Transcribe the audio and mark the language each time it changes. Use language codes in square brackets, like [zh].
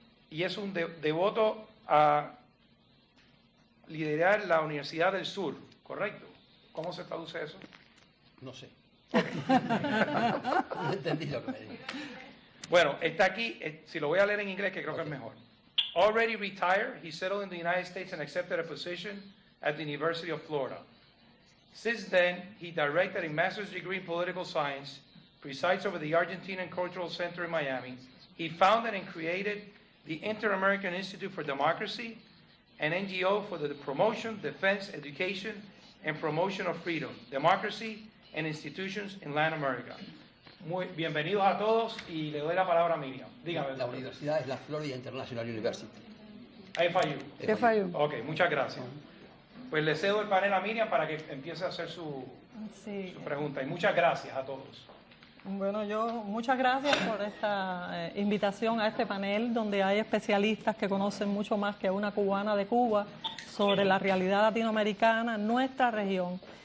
[es] y es un devoto a liderar la Universidad del Sur, ¿correcto? ¿Cómo se traduce eso? No sé. No entendí lo que me dijo. Bueno, está aquí, si lo voy a leer en inglés, que creo que es mejor. [en] Already retired, he settled in the United States and accepted a position at the University of Florida. Since then, he directed a master's degree in political science, presides over the Argentinian Cultural Center in Miami. He founded and created the Inter-American Institute for Democracy, an NGO for the promotion, defense, education, and promotion of freedom, democracy, and institutions in Latin America. [es] Muy bienvenidos a todos y le doy la palabra a Miriam. Dígame. La universidad es la Florida International University. FIU. FIU. Ok, muchas gracias. Pues le cedo el panel a Miriam para que empiece a hacer su pregunta. Y muchas gracias a todos. Bueno, muchas gracias por esta invitación a este panel donde hay especialistas que conocen mucho más que una cubana de Cuba sobre la realidad latinoamericana, nuestra región.